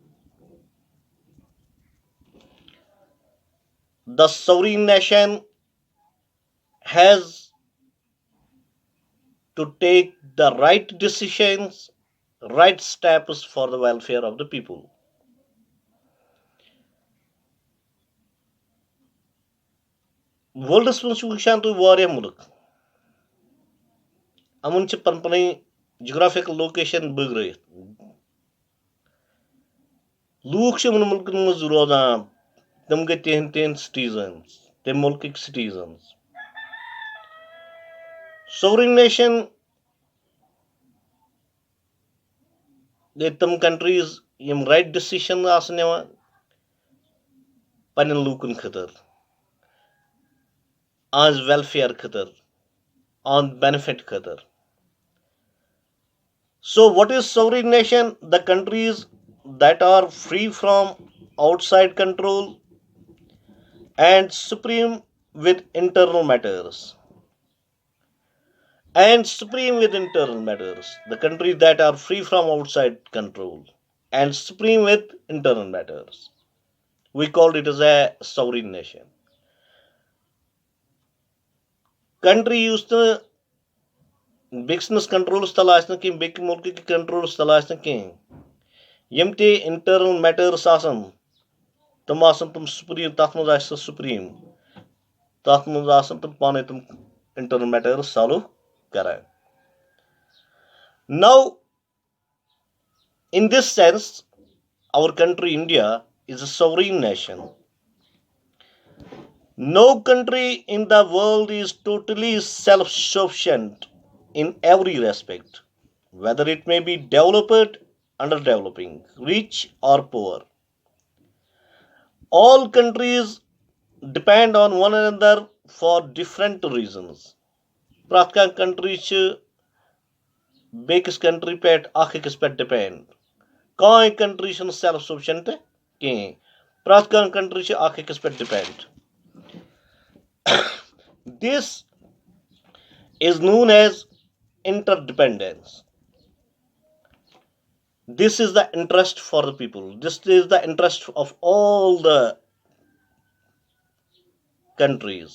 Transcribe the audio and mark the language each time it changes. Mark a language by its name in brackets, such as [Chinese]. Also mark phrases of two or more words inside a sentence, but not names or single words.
[English] The sovereign nation has to take the right decisions, right steps for the welfare of the people. [Kashmiri] World's منٛز چھُ وٕچھان تُہۍ واریاہ مُلک یِمن چھِ پنٕنۍ پنٕنۍ جغرافیکل لوکیشن بٲگرٲیِتھ لوٗکھ چھِ یِمن مُلکن منٛز روزان تِم گٔے تِہنٛدۍ سٹیٖزنز تمہِ مُلکٕکۍ سٹیٖزنز [English] sovereign nation [Kashmiri] گٔے تِم کنٹریٖز یِم [English] right decision [Kashmiri] آسن نِوان پننٮ۪ن لوٗکن خٲطرٕ آز ویلفیر خٲطرٕ آن benefit خٲطرٕ. [English] So what is sovereign nation? The countries that are free from outside control and supreme with internal matters. The countries that are free from outside control and supreme with internal matters. We called it as a sovereign nation. Country used to [Kashmiri] بیٚکِس کنٹرولس تل آسہِ نہٕ کینٛہہ بیٚکہِ مُلکٕکۍ کنٹرولس تل آسہِ نہٕ کینٛہہ یِم تہِ [English] internal matters [Kashmiri] آسن تِم آسن تِم سُپریٖم تتھ منٛز آسہِ سُہ سُپریٖم تتھ منٛز آسن تِم پانے تِم [English] internal matters [Kashmiri] سالو کران. [English] Now, in this sense, our country India is a sovereign nation. No country in the world is totally self-sufficient in every respect, whether it may be developed, underdeveloping, rich or poor. All countries depend on one another for different reasons. [Kashmiri] پرٛٮ۪تھ کانٛہہ کنٹری چھِ بیٚکِس کنٹری پٮ۪ٹھ اکھ أکِس پٮ۪ٹھ ڈِپینڈ کٕہٕنۍ کنٹری چھنہٕ [English] self sufficient [Kashmiri] کِہیٖنۍ پرٛٮ۪تھ کانٛہہ کنٹری چھِ اکھ أکِس پٮ۪ٹھ ڈِپینڈ. [English] This is known as interdependence. This is the interest for the people. This is the interest of all the countries.